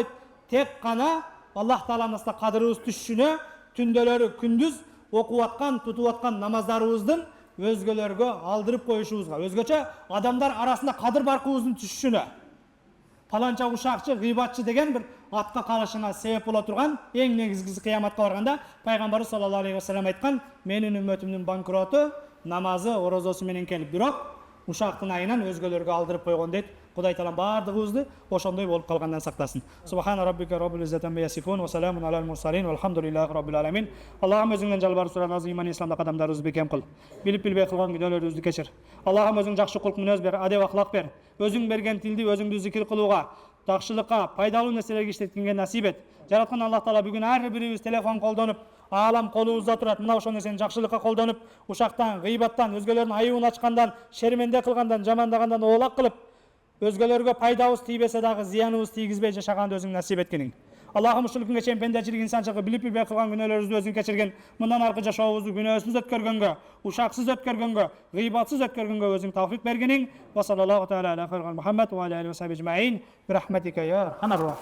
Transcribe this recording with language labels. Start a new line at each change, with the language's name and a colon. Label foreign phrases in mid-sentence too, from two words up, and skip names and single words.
Kyrgyz: Тек гана Аллах Тааланын астында кадырыбыз түшүнө, түндөлөрү күндүз окуп аткан, тутуп аткан намаздарыбыздын өзгөлөргө алдырып коюшубузга, өзгөчө адамдар арасында кадыр баркыбыздын түшүнө, паланча ушакчы, гыйбатчы деген бир атка калышына себеп боло турган эң негизгиси кыяматка барганда Пайгамбар
Arabic: صلى الله عليه وسلم
Kyrgyz: айткан, менин үммөтүмдүн банкроту намазы, орозосу менен келип, бирок ушактын айынан өзгөлөргө алдырып койгон дейт. Кудай таалам бардыгыбызды ошондой болуп калгандан сактасын.
Arabic: سبحان ربك رب العزة عما يصفون وسلام على المرسلين والحمد لله رب العالمين.
Kyrgyz: Аллахым өзүңдөн жалбарып суранабыз, иман исламда кадамдарыбызды бекем кыл. Билип билбей кылган күнөөлөрүбүздү кечир. Аллахым өзүң жакшы кулк мүнөз бер, адеп ахлак бер. Өзүң берген тилди өзүңдү зикир кылууга, жакшылыкка, пайдалуу нерселерге иштеткенге насип эт. Жараткан Аллах Таала бүгүн ар бирибиз телефон колдонуп, алам колубузда турат. Мына ошол нерсени жакшылыкка колдонуп, ушактан, гыйбаттан, өзгөлөрдүн айыбын ачкандан, шерменде кылгандан, жамандагандан оолак кылып, өзгөлөргө пайдабыз тийбесе дагы зыяныбыз тийгизбей жашаганды өзүң насип эткениң. Аллахым ушул күнгө чейин пендечилик, инсанчылык билип билбей кылган күнөөлөрүбүздү өзүң кечирген. Мындан аркы жашообузду күнөөсүз өткөргөнгө, ушаксыз өткөргөнгө, гыйбатсыз өткөргөнгө өзүң тавфик бергениң.
Arabic: وصلى الله تعالى على محمد وعلى آله وصحبه أجمعين. برحمتك يا أرحم